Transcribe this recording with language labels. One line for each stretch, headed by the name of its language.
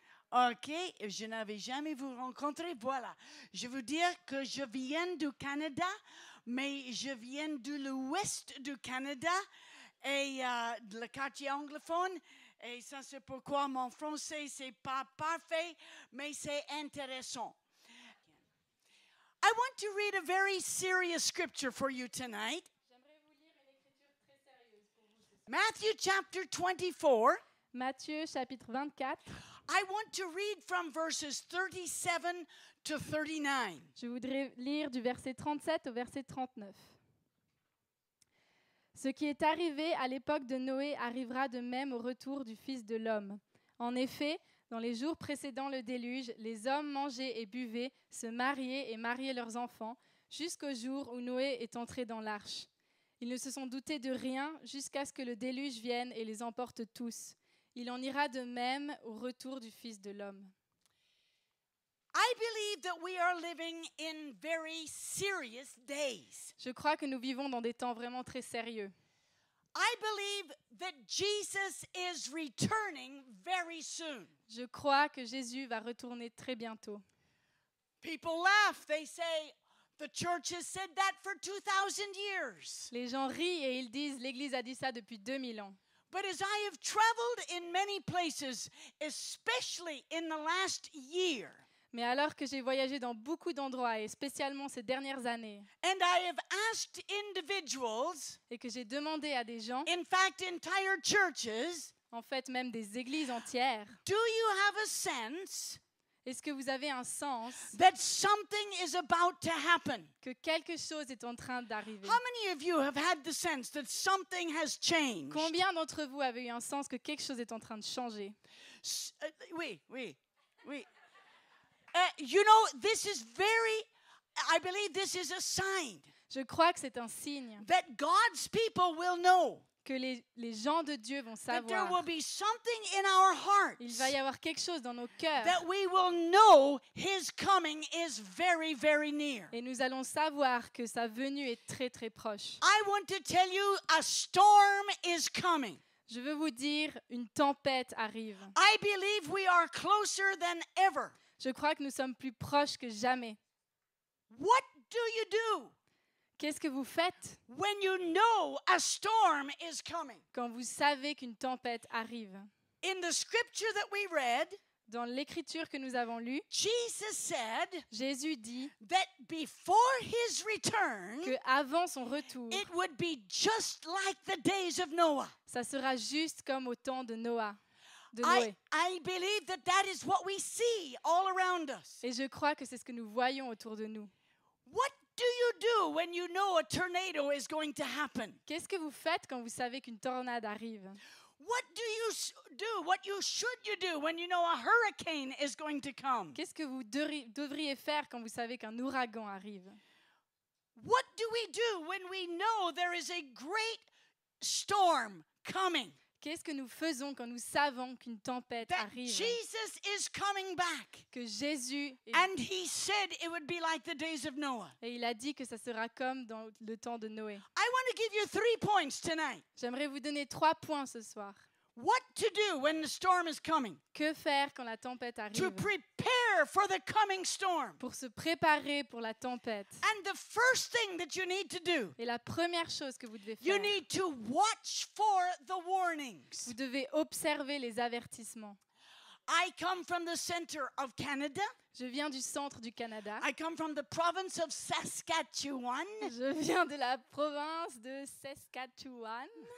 French: OK, je n'avais jamais vous rencontré. Voilà, je veux dire que je viens du Canada, mais je viens de l'ouest du Canada et le quartier anglophone. Et ça, c'est pourquoi mon français, c'est pas parfait, mais c'est intéressant.
English: I want to read a very serious scripture for you tonight.
French: J'aimerais vous lire une écriture très sérieuse pour vous ce soir.
English: Matthew chapter 24.
French: Matthieu chapitre 24.
English: I want to read from verses 37 to 39.
French: Je voudrais lire du verset 37 au verset 39. Ce qui est arrivé à l'époque de Noé arrivera de même au retour du Fils de l'homme. En effet, dans les jours précédant le déluge, les hommes mangeaient et buvaient, se mariaient et mariaient leurs enfants, jusqu'au jour où Noé est entré dans l'arche. Ils ne se sont doutés de rien jusqu'à ce que le déluge vienne et les emporte tous. Il en ira de même au retour du Fils de l'homme.
English: I believe that we are living in very serious days.
French: Je crois que nous vivons dans des temps vraiment très sérieux.
English: I believe that Jesus is returning very soon.
French: Je crois que Jésus va retourner très bientôt.
English: People laugh. They say, the church has said that for 2,000 years.
French: Les gens rient et ils disent, l'Église a dit ça depuis 2000 ans.
English: But as I have traveled in many places, especially in the last year,
French: Mais alors que j'ai voyagé dans beaucoup d'endroits, et spécialement ces dernières années,
English: and I have asked individuals,
French: et que j'ai demandé à des gens,
English: in fact, entire churches,
French: en fait même des églises entières,
English: do you have a sense
French: est-ce que vous avez un sens
English: that something is about to happen?
French: que quelque chose est en train d'arriver?
English: How many of you have had the sense that something has changed?
French: Combien d'entre vous avez eu un sens que quelque chose est en train de changer? Oui.
English: You know, this is I believe this is a sign
French: Je crois que c'est un signe
English: that God's people will know
French: que les gens de Dieu vont
English: that there will be something in our
French: Il
English: hearts
French: va y avoir quelque chose dans nos cœurs.
English: that we will know His coming is very, very near.
French: Et nous allons savoir que sa venue est très très proche.
English: I want to tell you, a storm is coming.
French: Je veux vous dire, une tempête arrive.
English: I believe we are closer than ever.
French: Je crois que nous sommes plus proches que jamais.
English: What do you do
French: Qu'est-ce que vous faites
English: when you know a storm is coming?
French: quand vous savez qu'une tempête arrive?
English: In the scripture that we read,
French: Dans l'écriture que nous avons lue,
English: Jesus said
French: Jésus dit
English: that before His return,
French: qu'avant son retour,
English: it would be just like the days of Noah.
French: ça sera juste comme au temps de Noé. Noé.
English: I believe that that is what we see all around us.
French: Et je crois que c'est ce que nous voyons autour de nous.
English: What do you do when you know a tornado is going to happen?
French: Qu'est-ce que vous faites quand vous savez qu'une tornade arrive?
English: What do you do? What should you do when you know a hurricane is going to come?
French: Qu'est-ce que vous devriez faire quand vous savez qu'un ouragan arrive?
English: What do we do when we know there is a great storm coming?
French: Qu'est-ce que nous faisons quand nous savons qu'une tempête
English: That
French: arrive?
English: Jesus is coming back.
French: Que Jésus est...
English: And He said it would be like the days of Noah.
French: Et il a dit que ça sera comme dans le temps de Noé.
English: I want to give you 3 points tonight.
French: J'aimerais vous donner 3 points ce soir.
English: What to do when the storm is coming?
French: Que faire quand la tempête
English: To
French: arrive?
English: prepare for the coming storm.
French: Pour se préparer pour la tempête.
English: And the first thing that you need to do,
French: Et la première chose que vous devez
English: you
French: faire,
English: need to watch for the warnings.
French: vous devez observer les avertissements.
English: I come from the center of Canada.
French: Je viens du centre du Canada.
English: I come from the province of Saskatchewan.
French: Je viens de la province de Saskatchewan.